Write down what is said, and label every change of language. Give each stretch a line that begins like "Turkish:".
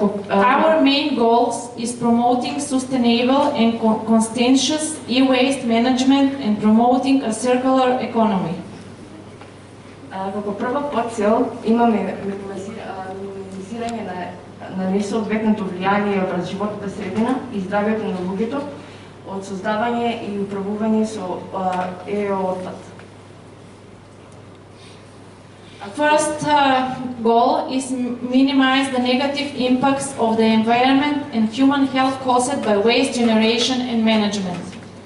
English: Our main goals is promoting sustainable and conscientious e-waste management and promoting a circular economy.
Macedonian: Како прва подцел имаме минимизирање на несоодветното влијание врз животната средина и здравјето на луѓето од создавање и управување со отпад.
English: First goal is minimize the negative impacts of the environment and human health caused by waste generation and management.